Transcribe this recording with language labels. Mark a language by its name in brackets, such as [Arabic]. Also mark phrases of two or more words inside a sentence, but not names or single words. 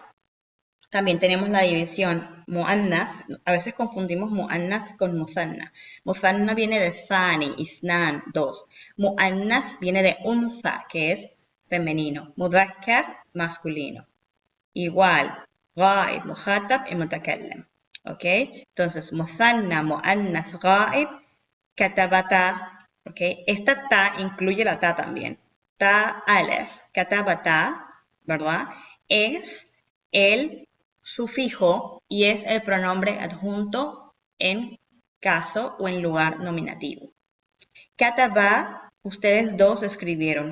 [Spanish] También tenemos la división mu'annath, a veces confundimos mu'annath con muzanna. Muzanna viene de [Arabic] ثاني اثنان, [Spanish] dos. Mu'annath viene de unza, que es femenino. Mudhakkar, masculino. Igual, [Arabic] غائب مخاطب [Spanish] y mutakallim. ¿Ok? Entonces, [Arabic] مثنى مؤنث غائب كتبتا. [Spanish] ¿Ok? Esta ta incluye la ta también. [Arabic] تاء ألف كتبتا, [Spanish] ¿verdad? Es el sufijo y es el pronombre adjunto en caso o en lugar nominativo. Kataba, ustedes dos escribieron.